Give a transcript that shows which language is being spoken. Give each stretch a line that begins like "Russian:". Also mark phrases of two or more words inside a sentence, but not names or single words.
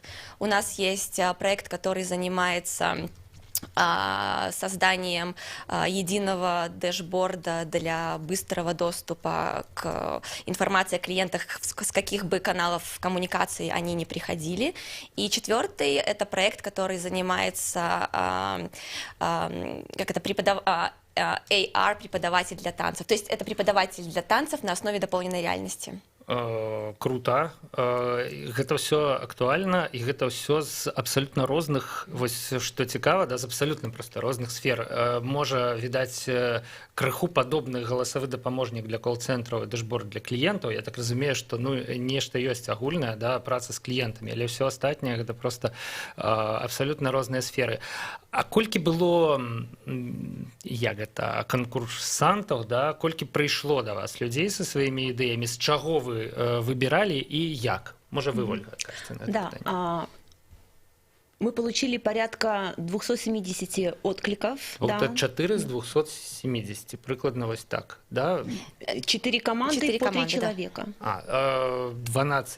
Russian: У нас есть проект, который занимается созданием единого дэшборда для быстрого доступа к информации о клиентах, с каких бы каналов коммуникации они не приходили. И 4-й – это проект, который занимается AR-преподаватель для танцев. То есть это преподаватель для танцев на основе дополненной реальности. круто,
Belarusian: гэта ўсё актуальна і гэта ўсё з абсалютна розных, вось што цікава, да, з абсалютна проста розных сфер. Можа, відаць, крыху падобны галасавы дапаможнік для кол-цэнтраў і дэшборд для кліентаў. Я так разумею, што нешта ёсць агульнае, да, праца з кліентамі, але ўсё астатняе гэта проста абсалютна розныя сферы. А колькі было, як гэта, канкурсантаў, да, колькі прыйшло да вас людзей са сваімі ідэямі, з чаго вы выбирали и як?
Russian: Может, вы, Ольга, скажете на это питание? Да, мы получили порядка 270 откликов. Вот да. 4 из 270, прикладно вот так, да? 4 команды по 3 человека. 12